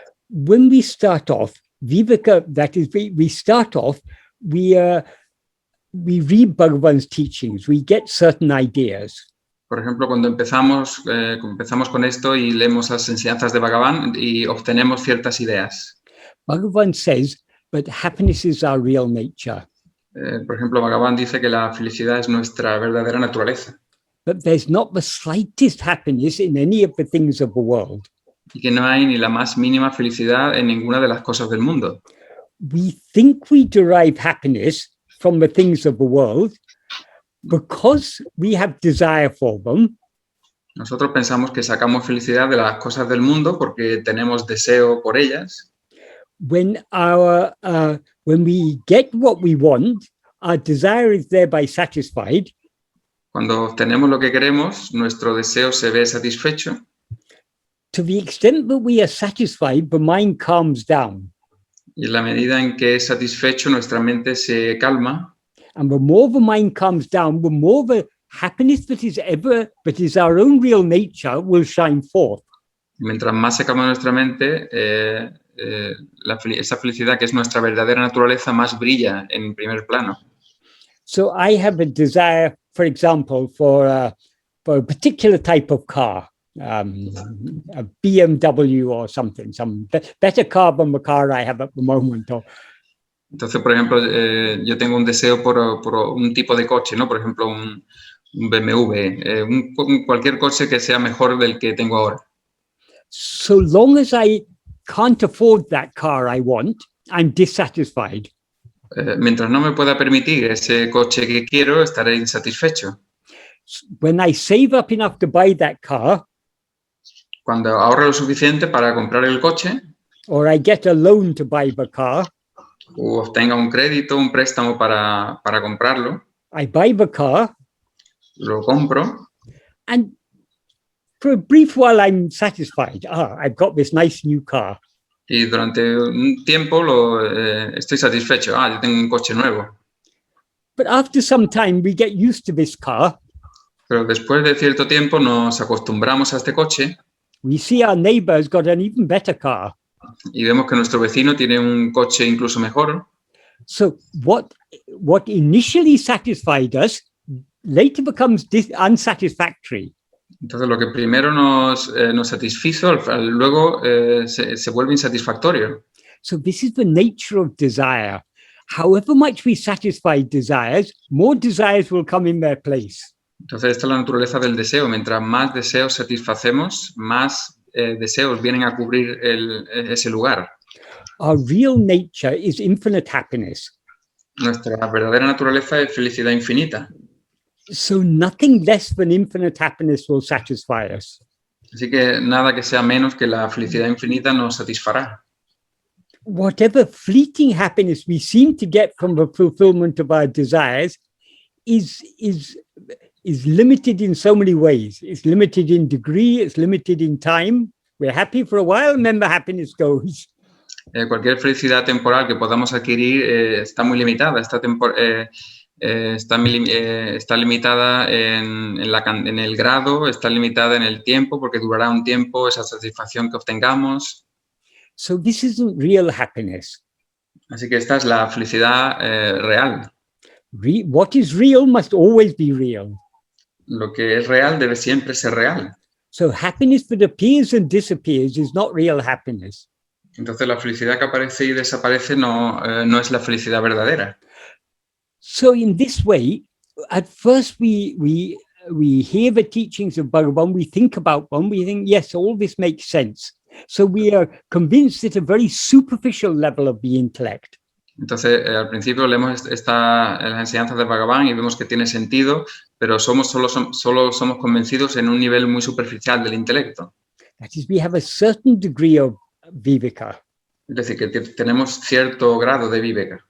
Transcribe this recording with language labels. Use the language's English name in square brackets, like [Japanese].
[English] When we start off, vivēka, that is, we start off, we read Bhagavan's teachings, we get certain ideas. [Spanish] Por ejemplo, cuando empezamos con esto y leemos las enseñanzas de Bhagavan y obtenemos ciertas ideas. [English] Bhagavan says, but happiness is our real nature. [Spanish] Por ejemplo, Bhagavan dice que la felicidad es nuestra verdadera naturaleza. [English] But there's not the slightest happiness in any of the things of the world. [Spanish] Y que no hay ni la más mínima felicidad en ninguna de las cosas del mundo. [English] We think we derive happiness from the things of the world because we have desire for them. [Spanish] Nosotros pensamos que sacamos felicidad de las cosas del mundo porque tenemos deseo por ellas. [English] When we get what we want, our desire is thereby satisfied. [Spanish] Cuando obtenemos lo que queremos, nuestro deseo se ve satisfecho. [English] To the extent that we are satisfied, the mind calms down. [Spanish] Y en la medida en que es satisfecho, nuestra mente se calma. [English] And the more the mind calms down, the more the happiness that is our own real nature will shine forth. [Spanish] Mientras más se calma nuestra mente, esa felicidad que es nuestra verdadera naturaleza más brilla en primer plano. [English] So I have a desire, for example, for a particular type of car, a BMW or something, some better car than the car I have at the moment. [Spanish] Entonces, por ejemplo, yo tengo un deseo por un tipo de coche, ¿no? Por ejemplo, un BMW, cualquier coche que sea mejor del que tengo ahora. [English] So long as I can't afford that car I want, I'm dissatisfied. [Spanish] Mientras no me pueda permitir ese coche que quiero, estaré insatisfecho. [English] When I save up enough to buy that car, [Spanish] cuando ahorro lo suficiente para comprar el coche, [English] or I get a loan to buy the car, [Spanish] o obtenga un crédito, un préstamo para comprarlo, [English] I buy the car, [Spanish] lo compro, [English] and for a brief while I'm satisfied. I've got this nice new car. [Spanish] Y durante un tiempo estoy satisfecho. Yo tengo un coche nuevo. [English] But after some time, we get used to this car. [Spanish] Pero después de cierto tiempo nos acostumbramos a este coche. [English] We see our neighbor has got an even better car. [Spanish] Y vemos que nuestro vecino tiene un coche incluso mejor. [English] So what initially satisfied us later becomes unsatisfactory. [Spanish] Entonces, lo que primero nos satisfizo, luego se vuelve insatisfactorio. [English] So this is the nature of desire. However much we satisfy desires, more desires will come in their place. [Spanish] Entonces, esta es la naturaleza del deseo. Mientras más deseos satisfacemos, más deseos vienen a cubrir ese lugar. [English] Our real nature is infinite happiness. [Spanish] Nuestra verdadera naturaleza es felicidad infinita. [English] So nothing less than infinite happiness will satisfy us. [Spanish] Así que nada que sea menos que la felicidad infinita nos satisfará. [English] Whatever fleeting happiness we seem to get from the fulfillment of our desires is limited in so many ways. It's limited in degree, it's limited in time. We're happy for a while and then the happiness goes. [Spanish] Cualquier felicidad temporal que podamos adquirir está muy limitada. Está limitada en el grado, está limitada en el tiempo, porque durará un tiempo esa satisfacción que obtengamos. [English] So this isn't real happiness. [Spanish] Así que esta es la felicidad real. [English] What is real must always be real. [Spanish] Lo que es real debe siempre ser real. [English] So happiness that appears and disappears is not real happiness. [Spanish] Entonces la felicidad que aparece y desaparece no es la felicidad verdadera. [English] So in this way, at first we hear the teachings of Bhagavan, we think about them, we think, yes, all this makes sense. So we are convinced at a very superficial level of the intellect. [Spanish] Entonces, al principio leemos las enseñanzas de Bhagavan y vemos que tiene sentido, pero solo somos convencidos en un nivel muy superficial del intelecto. [English] That is, we have a certain degree of vivēka. [Spanish] Es decir, que tenemos cierto grado de vivēka.